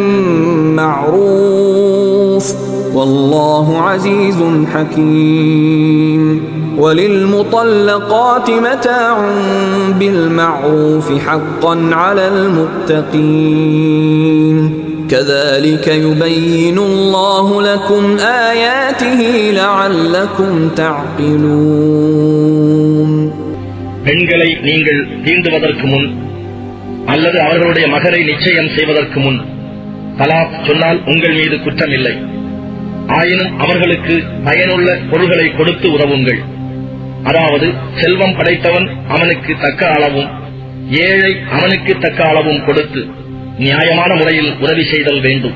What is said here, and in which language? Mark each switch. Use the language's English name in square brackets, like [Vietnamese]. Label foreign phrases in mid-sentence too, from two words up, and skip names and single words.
[Arabic] معروف والله عزيز حكيم وللمطلقات متاع بالمعروف حقا على المتقين كذلك يبين الله لكم آياته لعلكم تعقلون [Tamil] பெண்களை நீங்கள் தீண்டுவதற்கு முன் அல்லது அவர்களுடைய மகரை நிச்சயம் செய்வதற்கு முன் தலாக் சொன்னால் உங்கள் மீது குற்றமில்லை. ஆயினும் அவர்களுக்கு பயனுள்ள பொருள்களை கொடுத்து உதவுங்கள். அதாவது செல்வம் படைத்தவன் அவனுக்கு தக்க அளவும் ஏழை அவனுக்கு தக்க அளவும் கொடுத்து நியாயமான முறையில் உதவி செய்தல் வேண்டும்.